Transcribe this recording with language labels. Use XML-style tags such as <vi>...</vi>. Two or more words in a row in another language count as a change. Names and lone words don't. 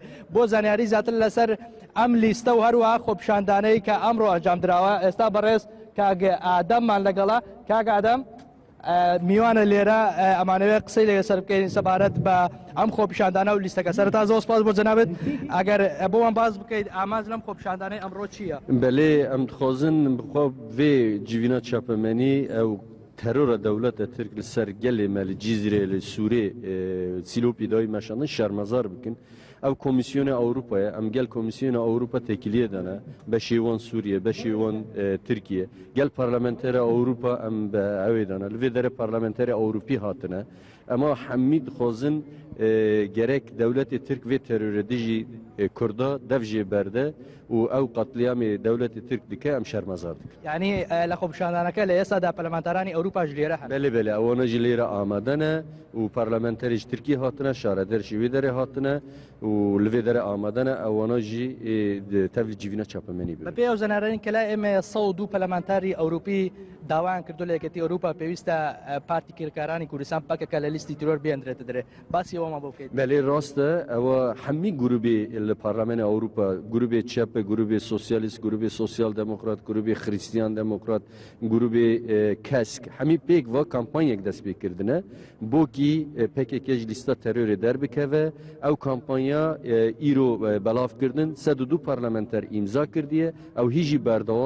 <ckb>بۆ زانیاری زیاتر لەسەر ئەم لیستە و هەروەها خۆپیشاندانەی کە ئەمڕۆ ئەنجام دراوە ئێستا بەڕێز کاگە ئادەممان لەگەڵا. کاگە ئادەم میوانە لێرە ئەمانەوێت قسەی لەسەر بکەین سەبارەت بە ئەم خۆپیشاندانە و لیستەکە. سەرەتا زۆر سپاس بۆ جەنابێت. ئەگەر بۆمان باز بکەیت ئاماژ لەم خۆپیشاندانەی ئەمڕۆ چییە؟</ckb> <ku>بەلێ ئەم دخوازن بخوا vê civîna çapemenî ew terora dewleta Tirk li ser gelê me li Cîzrê li Sûrê Sîlopî dayî meşandin şermezar bikin. Ev Komisyona Avrupa'ya em gel Komisyona Avrupa tekiliye dane beşê wan Sûriye beşê wan Tirkiye gel Parlamentera Avrupa em be evê dane li vê derê Parlamentera Avrupî hatine ema hemî dixwazin gerek dewletê Tirk vê terorê dijî Kurda dev jê berde û ew qetliyamê dewletê Tirk dike em şermezar dikin.</ku> <ckb>یعنی لە خۆپیشاندانەکە لە ئێستادا پەرلەمانتارانی ئەوروپا ji لێرە هەن.</ckb> <ku>Belê belê ewana ji lêre amade ne û parlamenterê ji Tirkiye hatine şaredir jî wê derê hatine û li vê derê amade ne ewana jî tev li civîna çapemenî</ku> <ckb>بە پێ ئەو زەنارەرین کە لای ئێمە 102 پەرلەمانتاری ئەوروپی داوایان کردو لە یەکێتی ئەوروپا پێویستە پارتی کرێکارانی کوردستان پەکەکە لە لیستی تیرۆر بێنرێتە دەرێ. باسی ئەوەمان بۆ بکەیت.</ckb> <ku>Belê rast e ewa hemî grûbê li Parlamenê Ewropa grûbê çepe grûbê sosyalîst grûbê sosyal demokrat grûbê xristiyan demokrat grûbê kesk hemî pêk va kampanyek dest pê kirdine bokî PKK ji lîsta terorê derbikeve ew kampanya îro belav kirdin 102 parlamenter îmza kirdiye ew hî jî berdewam</ku>